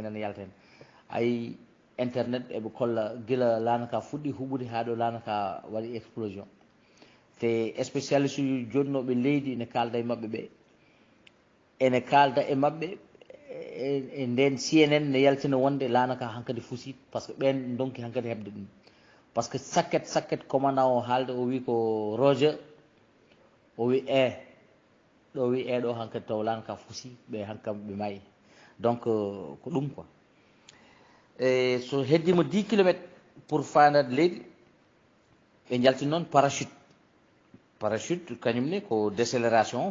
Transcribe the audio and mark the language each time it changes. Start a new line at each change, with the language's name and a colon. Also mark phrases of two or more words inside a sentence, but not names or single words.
Fula: nene yalta hen ayi internet eɓe kolla guila lanaka fuɗɗi huɓɓude ha ɗo lanaka waɗi explosion te spécialiste uji jonnoɓe leydi ne kalda e mabɓe ɓe ene kalda e mabɓe e nden CNN ne yaltina wonde lanaka hankadi fuusi
French: par ce que
Fula: ɓen donki hankadi hebde ɗum
French: par ce que
Fula: sakket commandant o haalde o wi ko Roger o wi ɗo wi ɗo hankadi taw lanaka fuusi ɓe hankam ɓe maayi donc ko ɗum quoi e so heddima 10 kilométres pour fandade leydi ɓe jaltin noon parachute kañumne ko décélération